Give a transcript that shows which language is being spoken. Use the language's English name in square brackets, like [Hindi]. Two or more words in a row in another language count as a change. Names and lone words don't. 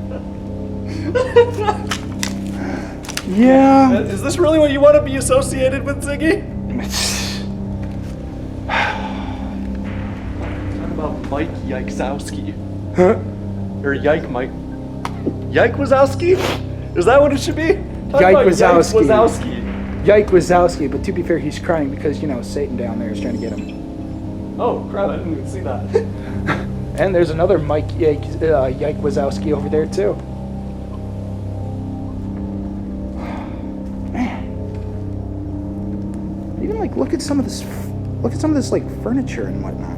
[English] Yeah. Is this really what you want to be associated with, Ziggy? Talk about Mike Yikesowski. Huh? Or Yike Mike. Yike Wazowski? Is that what it should be? Yike Wazowski. Yike Wazowski. Yike Wazowski, but to be fair, he's crying because, you know, Satan down there is trying to get him. Oh, crap, I didn't even see that. And there's another Mike Yike Wazowski over there, too. Man. Even, look at some of this, furniture and whatnot.